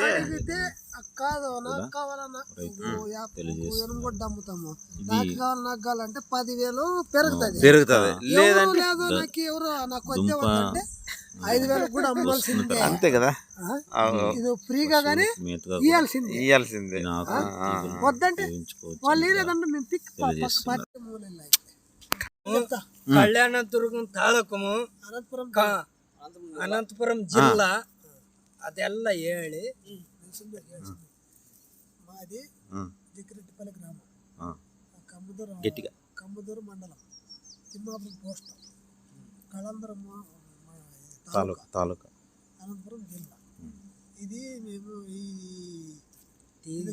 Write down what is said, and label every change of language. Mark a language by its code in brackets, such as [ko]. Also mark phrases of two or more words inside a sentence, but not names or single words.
[te] కాదు నాకు కావాలన్నా ఎనుగొడ్డ అమ్ముతాము, నాకు కావాలంటే 10,000 పెరుగుతుంది. లేదంటే లేదు నాకు ఎవరు నాకు వచ్చే అంటే 5,000 కూడా అమ్మాల్సిందే. అంతే కదా. ఇది ఫ్రీగా గానీ ఇయ్యాల్సిందే. వద్దంటే వాళ్ళు లేదంటే మేము పిక్ [kn] ಕಲ್ಯಾಣದುರ್ಗಂ ತಾಲೂಕು ಅನಂತಪುರಂ ಜಿಲ್ಲಾ ಅದೆಲ್ಲ ಹೇಳಿ [te] మాది దిక్కిరెడ్డిపల్లి గ్రామం, గట్టిగా కమ్మదూరు మండలం, తిమ్మాపురం పోస్ట్, కళందరం తాలూకా, అనంతపురం జిల్లా. ఇది మేము ఇది